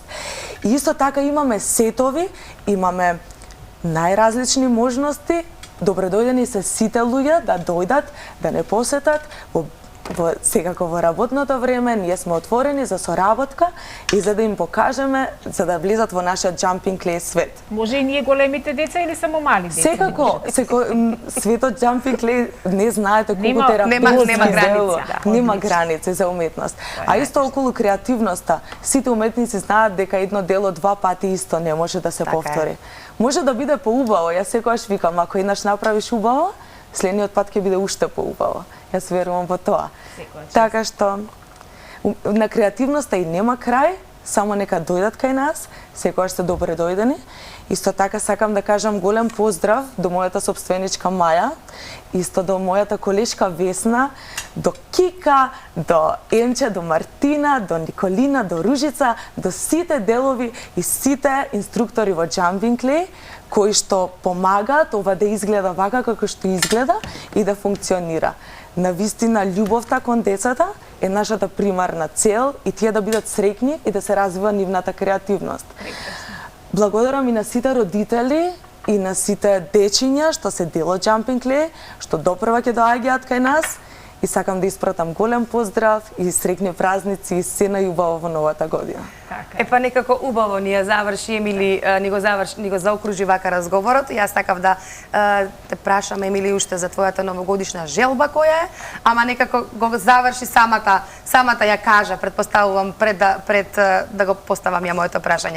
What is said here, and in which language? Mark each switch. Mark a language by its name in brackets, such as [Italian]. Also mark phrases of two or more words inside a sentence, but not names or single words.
[Macedonian] И исто така имаме сетови, имаме најразлични можности. Добредојдени се сите луѓе да дојдат, да не посетат. Секако во работното време ние сме отворени за соработка и за да им покажеме, за да влезат во нашиот jumping clay свет. Може и ние големите деца или само мали деца? Секако, светот jumping clay не знаете колку нема граници, нема граници за уметност. А исто околу креативноста, сите уметници знаат дека едно дело два пати исто не може да се повтори. Може да биде поубаво, јас секогаш викам, ако еднаш направиш убаво, следниот пат ќе биде уште поубаво. Јас верувам во тоа. Така што на креативноста и нема крај, само нека дојдат кај нас, секогаш сте добре дојдени. Исто така сакам да кажам голем поздрав до мојата собственичка Маја, исто до мојата колешка Весна, до Кика, до Емче, до Мартина, до Николина, до Ружица, до сите делови и сите инструктори во jumping clay кои што помагаат ова да изгледа вака како што изгледа и да функционира. Навистина, љубовта кон децата е нашата примарна цел и тие да бидат среќни и да се развива нивната креативност. Благодарам и на сите родители и на сите дечиња што се дел од jumping clay, што допрва ќе доаѓаат кај нас и сакам да испратам голем поздрав и среќни празници и се најубаво во новата година. Епа некако убаво ни ја заврши Емили, ни го заокружи вака разговорот. Јас сакав да те прашам, Емили, уште за твојата новогодишна желба која е, ама некако го заврши самата ја кажа, предпоставувам пред да го поставам ја моето прашање.